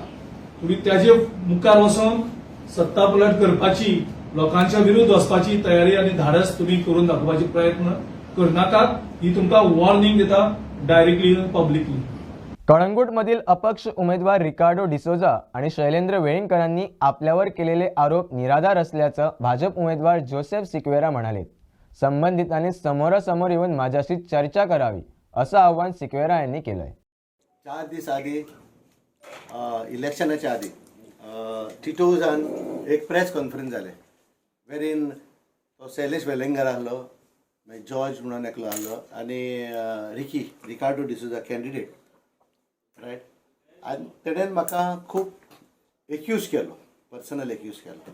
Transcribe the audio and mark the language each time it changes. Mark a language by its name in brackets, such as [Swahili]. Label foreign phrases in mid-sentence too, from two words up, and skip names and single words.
[Konkani] तुमी त्याचे मुखार वचून सत्ता पलट करपाची लोकांच्या विरुद्ध वचपाची तयारी आनी धाडस तुमी करून दाखोवपाचे प्रयत्न करनाकात ही तुमकां वॉर्निंग दिता [English] directly publicly. [Marathi] कळंगूटमधील अपक्ष उमेदवार रिकार्डो डिसोजा आणि शैलेंद्र वेळींकरांनी आपल्यावर केलेले आरोप निराधार असल्याचं भाजप उमेदवार जोसेफ सिक्वेरा म्हणाले. संबंधितांनी समोरासमोर येऊन माझ्याशी चर्चा करावी असं आवाहन सिक्वेरा यांनी केलंय. [Konkani] 4 दीस आधी इलेक्शनाच्या आधी टिटोजान एक [English] press conference [Konkani] जाले वेरीन तो शैलेश वेलिंगर आहलो, मागीर जॉर्ज म्हणून एकलो आहलो आनी रिकार्डो डिसोजा [English] candidate right. [Konkani] आनी तेणेन म्हाका खूब एक्यूज केलो, [English] personal accuse [Konkani] केलो.